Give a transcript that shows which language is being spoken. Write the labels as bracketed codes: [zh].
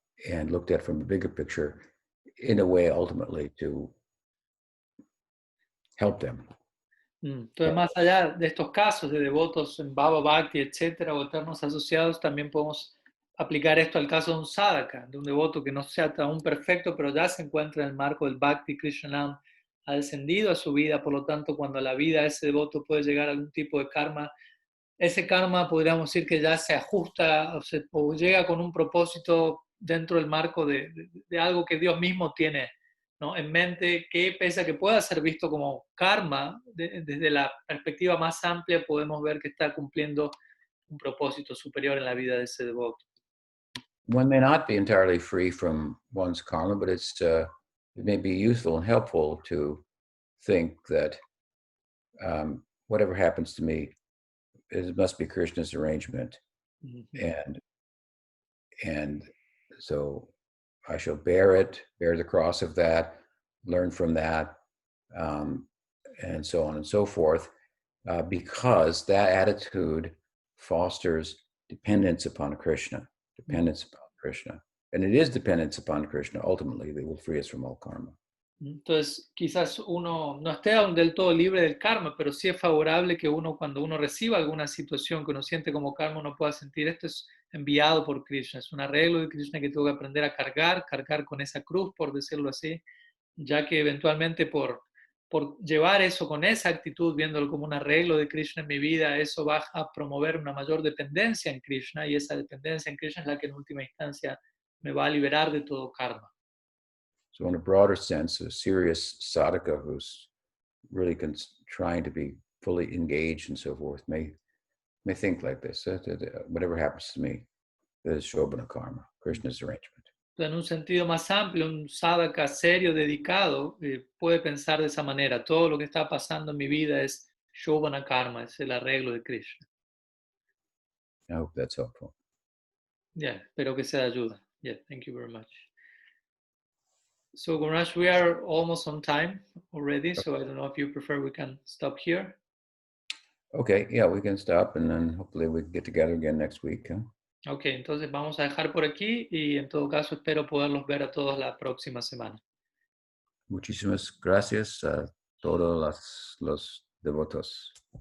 [en] And looked at from a bigger picture in a way ultimately to help them. [es] Entonces, más allá de estos casos de devotos en Bhava Bhakti, etcétera, o eternos asociados, también podemos aplicar esto al caso de un sadhaka, de un devoto que no sea aún perfecto, pero ya se encuentra en el marco del Bhakti. Krishnanam ha descendido a su vida, por lo tanto, cuando la vida de ese devoto puede llegar a algún tipo de karma, ese karma podríamos decir que ya se ajusta o llega con un propósito dentro del marco de algo que Dios mismo tiene, ¿no?, en mente, que pese a que pueda ser visto como karma, desde la perspectiva más amplia podemos ver que está cumpliendo un propósito superior en la vida de ese devoto. [en] One may not be entirely free from one's karma, but it may be useful and helpful to think that whatever happens to me, it must be Krishna's arrangement. Mm-hmm. And so I shall bear the cross of that, learn from that, and so on and so forth, because that attitude fosters dependence upon Krishna. And it is dependence upon Krishna, ultimately, that will free us from all karma. [es] Entonces, quizás uno no esté aún del todo libre del karma, pero sí es favorable que uno, cuando uno reciba alguna situación que uno siente como karma, uno pueda sentir: esto es enviado por Krishna, es un arreglo de Krishna que tengo que aprender a cargar con esa cruz, por decirlo así, ya que eventualmente por llevar eso con esa actitud, viéndolo como un arreglo de Krishna en mi vida, eso va a promover una mayor dependencia en Krishna, y esa dependencia en Krishna es la que en última instancia me va a liberar de todo karma. [en] So in a broader sense, a serious sadhaka who's really trying to be fully engaged and so forth may think like this: whatever happens to me, that is Shobhana karma, Krishna's arrangement. [es] En un sentido más amplio, un sadhaka serio, dedicado, puede pensar de esa manera: todo lo que está pasando en mi vida es Shobhana karma, es el arreglo de Krishna. [en] I hope that's helpful. [es] Yeah, espero que sea de ayuda. [en] Yeah, thank you very much. So, Gurush, we are almost on time already, so I don't know if you prefer we can stop here. Okay, yeah, we can stop, and then hopefully we can get together again next week. Huh? [es] Ok, entonces vamos a dejar por aquí, y en todo caso espero poderlos ver a todos la próxima semana. Muchísimas gracias a todos los devotos.